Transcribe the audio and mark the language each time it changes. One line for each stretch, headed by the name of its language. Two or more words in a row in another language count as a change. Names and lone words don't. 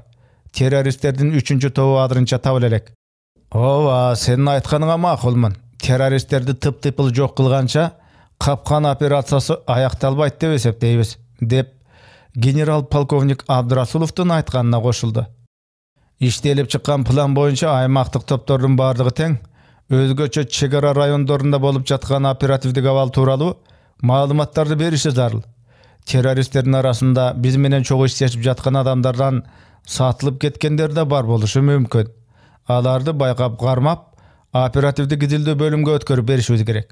Kyrgyz: Террористтердин 3-чү тобу азырынча табыла элек. Ооба, сенин айтканыңа макулмун. Террористтерди тып-тыйпыл жок кылганча капкан операциясы аякталбайт деп эсептейбиз, деп генерал полковник Абдрасуловдун айтканына кошулду. Иштелип чыккан план боюнча аймактык топтордун бардыгы тең өзгөчө чегара райондорунда болуп жаткан оперативдик абал тууралуу маалыматтарды бериши зарыл. Террористтердин арасында биз менен чогуу иштешип жаткан адамдардан сатылып кеткендер да бар болушу мүмкүн. Аларды байкап кармап, оперативдик изилдөө бөлүмгө өткөрүп беришибиз керек.